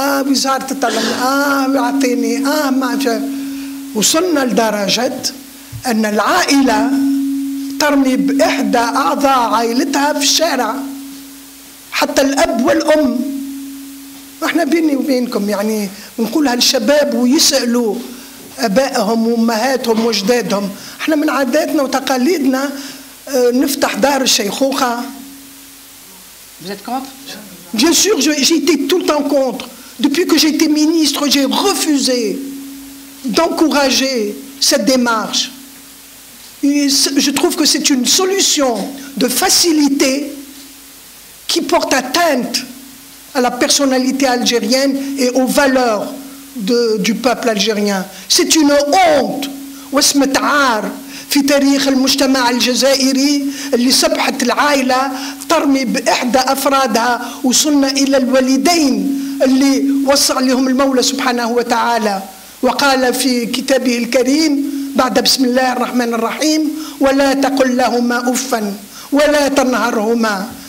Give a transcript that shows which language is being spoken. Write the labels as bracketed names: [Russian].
[Arabic] وزارة التعليم يعطيني ما وصلنا لدرجة أن العائلة ترمي بإحدى أعضاء عائلتها في الشارع، حتى الأب والأم. احنا بيني وبينكم يعني نقولها للشباب ويسألوا أبائهم وأمهاتهم وأجدادهم، احنا من عاداتنا وتقاليدنا نفتح دار الشيخوخة. [French] Vous êtes contre? Bien sûr, j'ai été tout le temps contre. Depuis que j'ai été ministre, j'ai refusé d'encourager cette démarche. Et je trouve que c'est une solution de facilité qui porte atteinte à la personnalité algérienne et aux valeurs du peuple algérien. C'est une honte [Arabic] واسمة عار في تاريخ المجتمع الجزائري اللي صبحت العائلة ترمي بإحدى أفرادها. وصلنا إلى الوالدين اللي وصى عليهم المولى سبحانه وتعالى وقال في كتابه الكريم بعد بسم الله الرحمن الرحيم ولا تقل لهما أفا ولا تنهرهما.